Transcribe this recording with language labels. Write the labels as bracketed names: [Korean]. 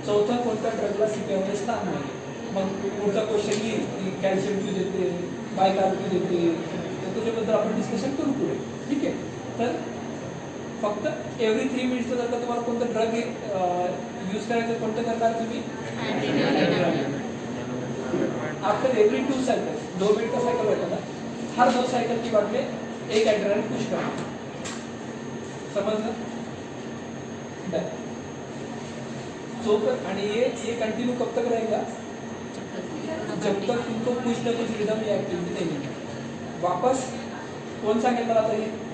[Marathi] चौथा कोणत्या ड्रगला CPR मध्ये स्थान नाही. मग पुढचा क्वेश्चन येईल, कॅल्शियम क्यू देते, बायकार्ब क्यू देते, तर त्याच्याबद्दल आपण डिस्कशन करू पुढे. ठीक आहे. तर फक्त एव्हरी 3 मिनिट्सला जर का तुम्हाला कोणतं ड्रग यूज करायचं, कोणतं करणार तुम्ही? [English] after every 2 cycles, [Hindi] 2 मिनट का साइकिल रहता ना, हर 2 साइकिल के बाद में एक एड्रेनालिन पुश करना. समझना? तो आणि ये कंटिन्यू कब तक रहेगा? जब तक तुमको कुछ ना कुछ रिदम या एक्टिविटी नहीं मिले. वापस कौन सा केंद्र आता है?